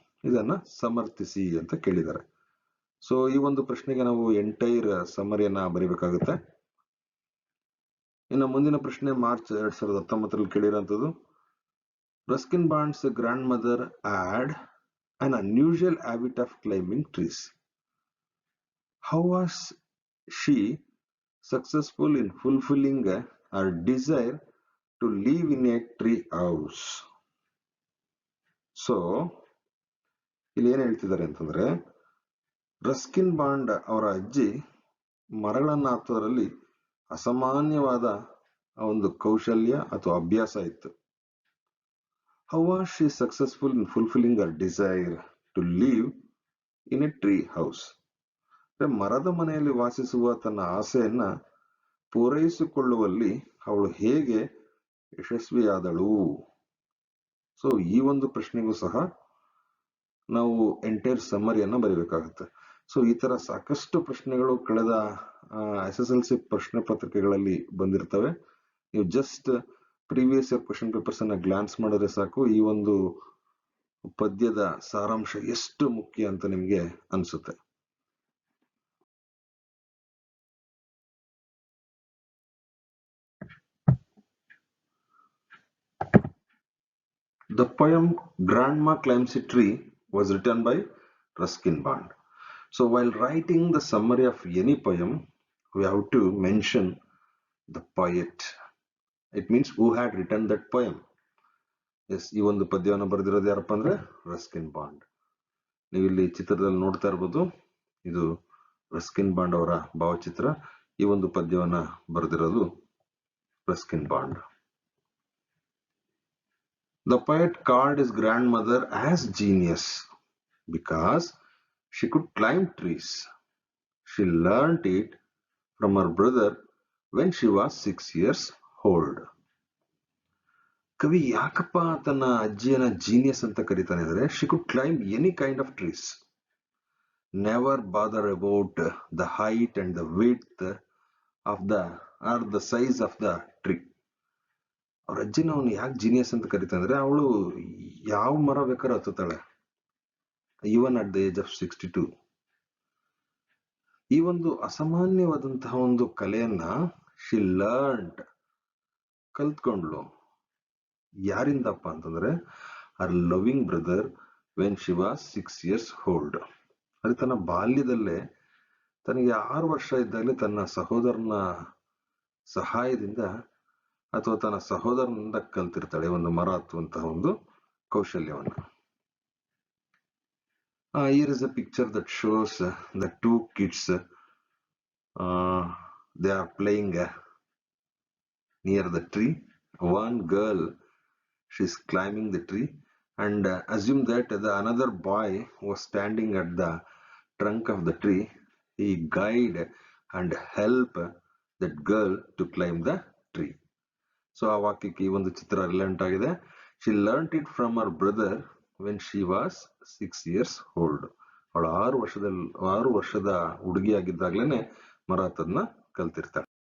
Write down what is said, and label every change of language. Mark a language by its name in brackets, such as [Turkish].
[Kannada] ಇದನ್ನ ಸಮರ್ಥಿಸಿ ಅಂತ ಕೇಳಿದ್ದಾರೆ. ಸೊ ಈ ಒಂದು ಪ್ರಶ್ನೆಗೆ ನಾವು ಎಂಟೈರ್ ಸಮರಿಯನ್ನ ಬರೀಬೇಕಾಗುತ್ತೆ. ಇನ್ನು ಮುಂದಿನ ಪ್ರಶ್ನೆ March 2019ರಲ್ಲಿ ಕೇಳಿರೋಂಥದ್ದು. [English] Ruskin Bond's grandmother had an unusual habit of climbing trees. How was she successful in fulfilling her desire to live in a tree house? [Kannada] So ಇಲ್ಲಿ ಏನ್ ಹೇಳ್ತಿದ್ದಾರೆ ಅಂತಂದ್ರೆ, ರಸ್ಕಿನ್ ಬಾಂಡ್ ಅವರ ಅಜ್ಜಿ ಮರಗಳನ್ನ ಹತ್ತೋದ್ರಲ್ಲಿ ಅಸಾಮಾನ್ಯವಾದ ಒಂದು ಕೌಶಲ್ಯ ಅಥವಾ ಅಭ್ಯಾಸ ಇತ್ತು. [English] How was she successful in fulfilling her desire to live in a tree house? [Kannada] ಮರದ ಮನೆಯಲ್ಲಿ ವಾಸಿಸುವ ತನ್ನ ಆಸೆಯನ್ನ ಪೂರೈಸಿಕೊಳ್ಳುವಲ್ಲಿ ಅವಳು ಹೇಗೆ ಯಶಸ್ವಿಯಾದಳು? ಸೊ ಈ ಒಂದು ಪ್ರಶ್ನೆಗೂ ಸಹ ನಾವು ಎಂಟೈರ್ ಸಮ್ಮರಿಯನ್ನ ಬರೀಬೇಕಾಗುತ್ತೆ. ಸೊ ಈ ತರ ಸಾಕಷ್ಟು ಪ್ರಶ್ನೆಗಳು ಕಳೆದ SSLC ಪ್ರಶ್ನೆ ಪತ್ರಿಕೆಗಳಲ್ಲಿ ಬಂದಿರ್ತವೆ. ನೀವು [English] just previous year question papers [Kannada] ಅನ್ನ ಗ್ಲಾನ್ಸ್ ಮಾಡಿದ್ರೆ ಸಾಕು, ಈ ಒಂದು ಪದ್ಯದ ಸಾರಾಂಶ ಎಷ್ಟು ಮುಖ್ಯ ಅಂತ ನಿಮ್ಗೆ ಅನ್ಸುತ್ತೆ. [English] The poem Grandma Climbs a Tree was written by Ruskin Bond. So while writing the summary of any poem, we have to mention the poet. It means who had written that poem. [Kannada] Yes, ಈ ಒಂದು ಪದ್ಯವನ್ನು ಬರೆದಿರೋದು ಯಾರಪ್ಪ ಅಂದ್ರೆ Ruskin bond. ನೀವು ಇಲ್ಲಿ ಚಿತ್ರದಲ್ಲಿ ನೋಡ್ತಾ ಇರ್ಬೋದು, ಇದು ರಸ್ಕಿನ್ ಬಾಂಡ್ ಅವರ ಭಾವಚಿತ್ರ. ಈ ಒಂದು ಪದ್ಯವನ್ನ ಬರೆದಿರೋದು Ruskin bond. [English] The poet called his grandmother as genius because she could climb trees. She learnt it from her brother when she was 6 years old. [Kannada] ಕವಿ ಯಾಕಪ್ಪ ತನ್ನ ಅಜ್ಜಿಯನ್ನ ಜೀನಿಯಸ್ ಅಂತ ಕರೀತಾನೆ ಅಂದ್ರೆ, [English] she could climb any kind of trees. Never bother about the height and the width of the or the size of the tree. [Kannada] ಅವ್ರ ಅಜ್ಜಿನ ಅವನು ಯಾಕೆ genius ಅಂತ ಕರಿತಂದ್ರೆ ಅವಳು ಯಾವ ಮರ ಬೇಕಾದ್ರೂ ಹತ್ತುತ್ತಾಳೆ, [English] Even at the age of 62. [Kannada] ಈ ಒಂದು ಅಸಾಮಾನ್ಯವಾದಂತಹ ಒಂದು ಕಲೆಯನ್ನ [English] she learned, [Kannada] ಕಲ್ತ್ಕೊಂಡ್ಲು. ಯಾರಿಂದಪ್ಪ ಅಂತಂದ್ರೆ [English] Her loving brother when she was 6 years old. [Kannada] ಅದು ತನ್ನ ಬಾಲ್ಯದಲ್ಲೇ, ತನಗೆ 6 ವರ್ಷ ಇದ್ದಾಗಲೇ ತನ್ನ ಸಹೋದರನ ಸಹಾಯದಿಂದ ಅಥವಾ ತನ್ನ ಸಹೋದರನಿಂದ ಕಲ್ತಿರ್ತಾಳೆ ಒಂದು ಮರ ಹತ್ತುವಂತಹ ಒಂದು ಕೌಶಲ್ಯವನ್ನ. [English] Here is a picture that shows the two kids. They are playing near the tree. One girl, she's climbing the tree, and assume that the another boy was standing at the trunk of the tree. He guide and help that girl to climb the tree. [Kannada] So ಆ ವಾಕ್ಯಕ್ಕೆ ಈ ಒಂದು ಚಿತ್ರ relevant ಆಗಿದೆ. [English] She learnt it from her brother when she was 6 years old. [Kannada] ಅವಳು 6 ವರ್ಷದ ಹುಡುಗಿಯಾಗಿದ್ದಾಗ್ಲೇನೆ ಮರ ಹತ್ತೋದನ್ನ ಕಲ್ತಿರ್ತಾಳೆ.